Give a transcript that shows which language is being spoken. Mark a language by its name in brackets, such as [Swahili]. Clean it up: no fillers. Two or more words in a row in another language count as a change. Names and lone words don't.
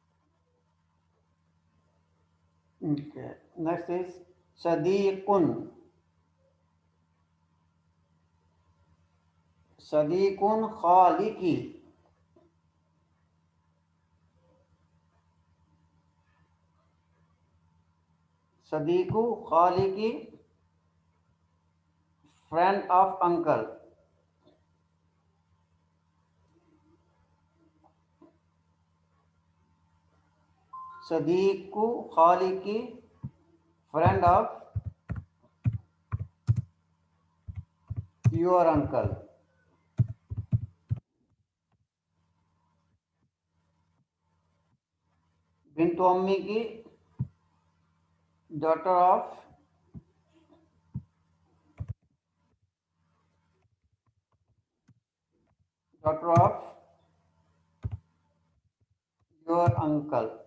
[English] Okay. Next is Sadiqun. [Arabic] صديقن خالكِ، صديقُ خالكِ, [English] friend of uncle, [Arabic] صديقُ خالكِ, [English] friend of your uncle. [Arabic] بنتُ عمّي كِ, [English] daughter of your uncle.